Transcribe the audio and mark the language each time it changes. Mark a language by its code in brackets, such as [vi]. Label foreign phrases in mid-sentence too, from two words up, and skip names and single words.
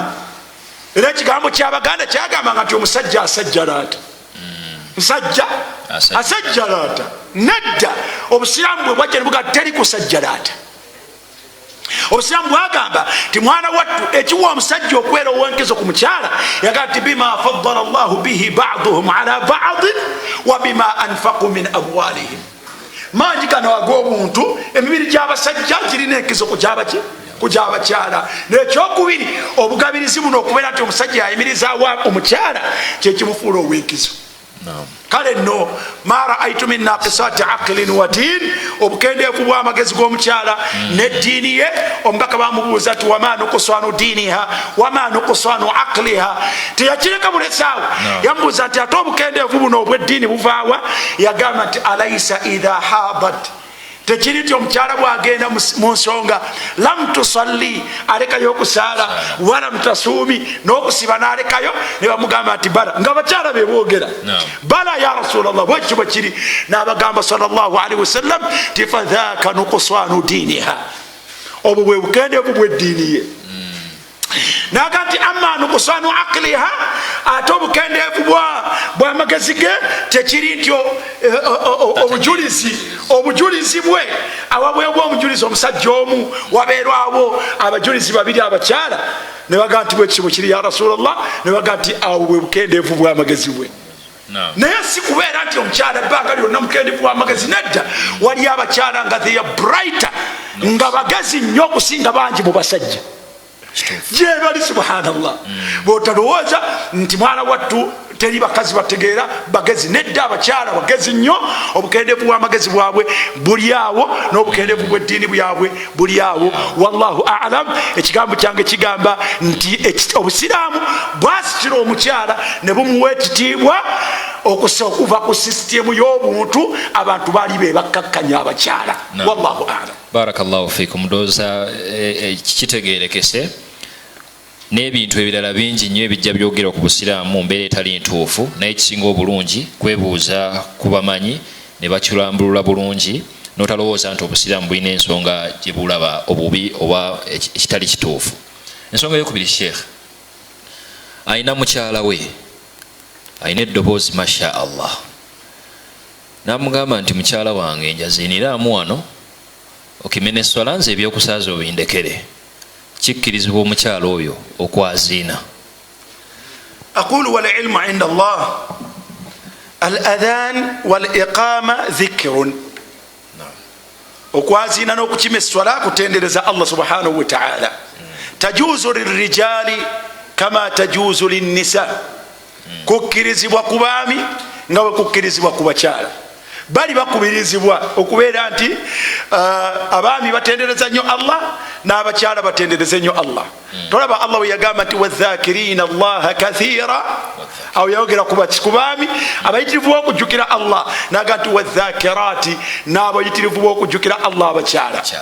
[lg] Era ekigambo ky'Abaganda kyagambanga nti omusajja asajjalaata, musajja asajjalaata. Nedda, obusiraamu bwe bwajja ne buga teri kusajjalaata. Obusiraamu bwagamba ti mwana wattu ekiwa omusajja okubeera owenkezo ku mukyala yagamba ti [ar] بما فضل الله به بعضهم على بعض وبما أنفقوا من أموالهم. [lg] Mangi gano ag'obuntu, emibiri gy'abasajja girina enkizo ku gy'abakyala. N'ekyokubiri obugabirizi buno okubeera nti omusajja yayimirizaawo omukyala kyekimufuula ow'enkizo. Kale nno [ar] ما رأيت من ناقصات عقل ودين, [lg] obukendeevu bw'amagezi g'omukyala n'eddiini ye. Omubaka bamubuuza ti [ar] وما نقصان دينها وما نقصان عقلها, [lg] teyakireka bulesaawo. Yamubuuza nti ate obukendeevu buno obw'eddiini buvaawa? Yagamba nti [ar] أليس إذا حاضت, [lg] tekiri nti omukyala bwagenda mu nsonga [ar] لم تصل, [lg] alekayo okusaala, [ar] ولم تصم, [lg] n'okusiba n'alekayo. Ne bamugamba nti bala, nga bakyala be boogera [ar] بلى يا رسول الله, [lg] bwekyo bwe kiri. N'abagamba [ar] صلى الله عليه وسلم [lg] ti [ar] فذلك نقصان دينها, [lg] obwo bwe bukendeevu bw'eddiini ye. Naga nti [ar] أما نقصان عقلها, [lg] ate obukendeevu bw'amagezi ge tekiri nti obujulizi bwe awabwebwa omujulizi omusajja omu wabeerwawo abajulizi babiri abakyala. Ne bagamba nti bwekyo bwe kiri [ar] يا رسول الله, [lg] ne bagamba nti awo bwe bukendeevu bw'amagezi bwe. Naye si kubeera nti omukyala ebbanga lyonna mukendeevu bw'amagezi. Nedda, waliyo abakyala nga [en] they are brighter, [lg] nga bagezi nnyo okusinga bangi mu basajja. Jebali subhanallah. Botalowooza nti mwana wattu teri bakazi bategeera bagezi. Nedda, abakyala bagezi nnyo, obukendeevu bw'amagezi bwabwe buli awo, n'obukendeevu bw'eddiini bwabwe buli awo. [ar] والله أعلم. [lg] Ekigambo kyange kigamba nti obusiraamu bwasitira omukyala ne bumuwa ekitiibwa okuva ku sisitemu y'obuntu. Abantu baali be bakkakkanya abakyala. [ar] والله أعلم. بارك الله فيكم. [lg] Ndowooza kitegeerekese n'ebintu ebirala bingi nnyo ebijja byogerwa ku busiraamu mbeera etali ntuufu, naye kisinga obulungi kwebuuza ku bamanyi ne bakirambulula bulungi, n'otalowooza nti obusiraamu bulina ensonga gye bulaba obubi oba ekitali kituufu. Ensonga eyokubiri, Sheikh ayina mukyala we, ayina eddoboozi [ar] ما شاء الله, [lg] n'amugamba nti mukyala wange njaziiniraamu wano, okimene swala, nze ebyokusaaza obindekere. Kikkirizibwa omukyala oyo okwaziina? [ar] أقول والعلم عند الله، الأذان والإقامة ذكر. [lg] Okwaziina n'okukima esswala kutendereza Allah [ar] سبحانه وتعالى. تجوز للرجال كما تجوز للنساء, [lg] kukkirizibwa ku baami nga bwe kukkirizibwa ku bakyala. Bali bakubirizibwa okubeera nti abaami batendereza nnyo Allah n'abakyala batendereze nnyo Allah. Tolaba Allah we yagamba nti [ar] والذاكرين الله كثيرا, [lg] awo yayogera ku baami abayitirivu b'okujjukira Allah, naga nti wadhakirati, n'abayitirivu b'okujjukira Allah abakyala.